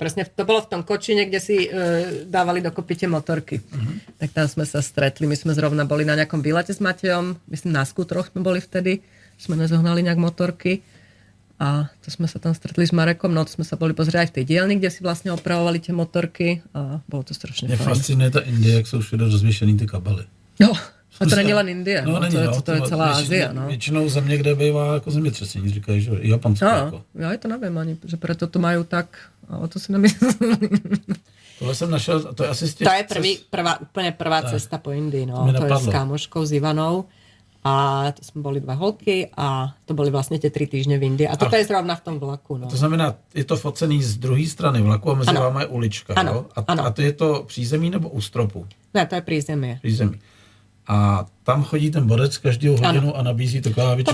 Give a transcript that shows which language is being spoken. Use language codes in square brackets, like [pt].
[sk] Presne, to bolo v tom Kočine, kde si dávali dokopy tie motorky. Tak tam sme sa stretli. My sme zrovna boli na nejakom výlete s Matejom. Myslím, na skútroch sme boli vtedy. Sme nezohnali nejak motorky. A to sme sa tam stretli s Marekom. No, to sme sa boli pozrieť aj v tej dielni, kde si vlastne opravovali tie motorky. A bolo to strašne fajn. [cs] Mě fascinuje ta Indie, jak jsou všude rozvěšený ty kabely. [sk] No. A to není len Indie, no, to je celá Ázia. No. [cs] Většinou země, kde bývá jako zemětřesení, říkají, že Japonsko. No, jako. [sk] ja to neviem ani, že preto to majú tak, ale to si nemyslím. To [cs] Tohle jsem našel, to je asi z těch... [sk] To je úplne prvá cesta po Indii, no. To je s kámoškou, s Ivanou. A to jsme boli 2 holky a to byly vlastně tie 3 týždne v Indii. A toto je zrovna v tom vlaku, no. [cs] To znamená, je to focený z druhé strany vlaku a mezi váma je ulička, ano. Jo? Ano. A to je to přízemí nebo u stropu? [sk] Ne, to je prízemie. [cs] Přízemí. A tam chodí ten borec každou hodinu a nabízí to kávičku,